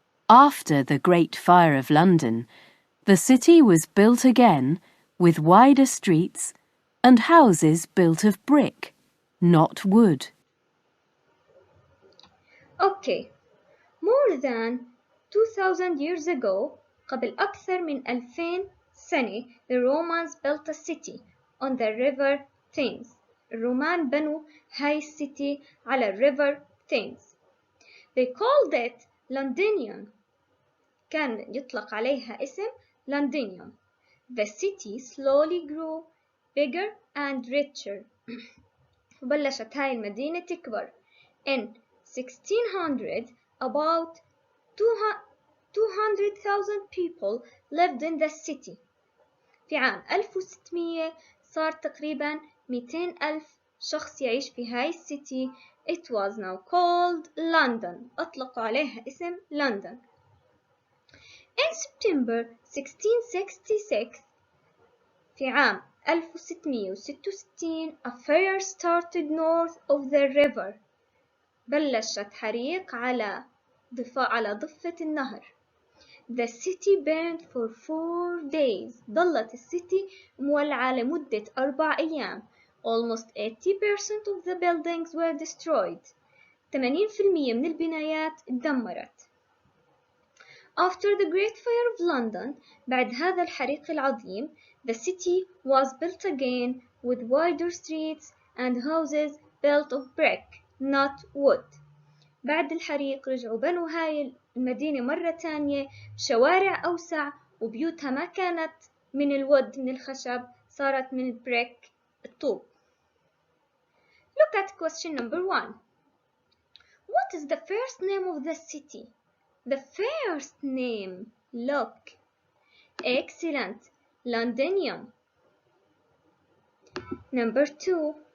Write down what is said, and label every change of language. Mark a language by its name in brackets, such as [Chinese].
[English] After the Great Fire of London, the city was built again with wider streets and houses built of brick, not wood. Okay. More than 2000 years ago, [Arabic] قبل أكثر من 2000 سنة, [English] the Romans built a city on the river Thames. [Arabic] الرومان بنوا هاي السيتي على الريفر Thames. [English] They called it Londinium. [Arabic] كان يطلق عليها اسم Londinium. [English] The city slowly grew bigger and richer. [Arabic] وبلشت هاي المدينة تكبر. [English] In 1600, about 200,000 people lived in the city. [Arabic] في عام 1600 صار تقريبا 200,000 شخص يعيش في هاي السيتي. [English] It was now called London. [Arabic] أطلقوا عليها اسم London. [English] In September 1666 [Arabic] في عام 1666 [English] a fire started north of the river. [Arabic] بلشت حريق على ضفة النهر. [English] The city burned for 4 days. [Arabic] ظلت السيتي مولعة لمدة 4 أيام. [English] Almost 80% of the buildings were destroyed. [Arabic] 80% من البنايات اتدمرت. [English] After the Great Fire of London, [Arabic] بعد هذا الحريق العظيم, [English] the city was built again with wider streets and houses built of brick, not wood. [Arabic] بعد الحريق رجعوا بنوا هاي المدينة مرة تانية بشوارع أوسع وبيوتها ما كانت من الود من الخشب صارت من البريك الطوب. [English] Look at question number 1. What is the first name of the city? The first name. Look. Excellent. Londinium. Number 2.